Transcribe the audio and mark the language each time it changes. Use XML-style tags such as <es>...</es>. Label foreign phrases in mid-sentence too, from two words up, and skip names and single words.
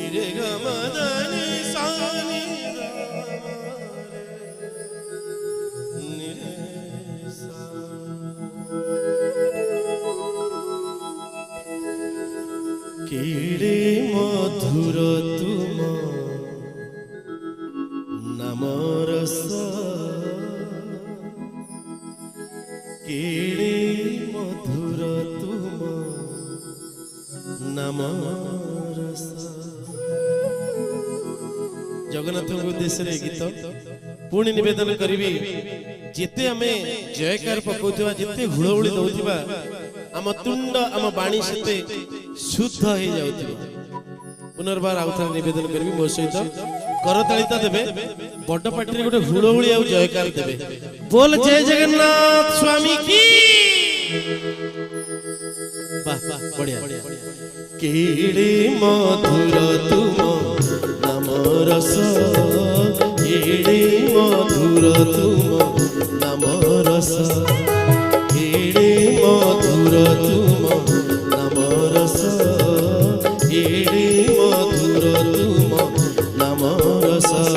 <or>କେଡ଼େ ମଧୁର ତୁମ ନାମ ରସ କେଡ଼େ ମଧୁର ତୁମ ନାମ ରସ। ଜଗନ୍ନାଥ ଉଦ୍ଦେଶ୍ୟ ଗୀତ ପୁଣି ନିବେଦନ କରି ଯିତେ ଆମେ ଜୟକାର ପକାଉଥିବା ଯିତେ ହୁଡ଼ହୁଡ଼ି ଦଉଥିବା ଆମ ତୁଣ୍ଡ ଆମ ବାଣୀ ସେତେ ଶୁଦ୍ଧ ହୋ ଯାଉଥିବା। ପୁନର୍ବାର ଆଉଥାର ନିବେଦନ କରି ମୋ ସହିତ କରତାଳିତା ଦେବେ ବଡ଼ ପାର୍ଟି ଗୋଟେ ହୁଡ଼ହୁଡ଼ି ଆ ଜୟକାର ଦେବେ ବୋଲ ଜୟ ଜଗନ୍ନାଥ ସ୍ୱାମୀ କି।</or> <hi>वाह वाह बढ़िया।</hi> <or>କେଡ଼େ ମଧୁର ତୁମ ନାମ ରସ କେଡ଼େ ମଧୁର ତୁମ ନାମ ରସ କେଡ଼େ ମଧୁର ତୁମ ନାମ ରସ କେଡ଼େ ମଧୁର ତୁମ ନାମ ରସ।</or>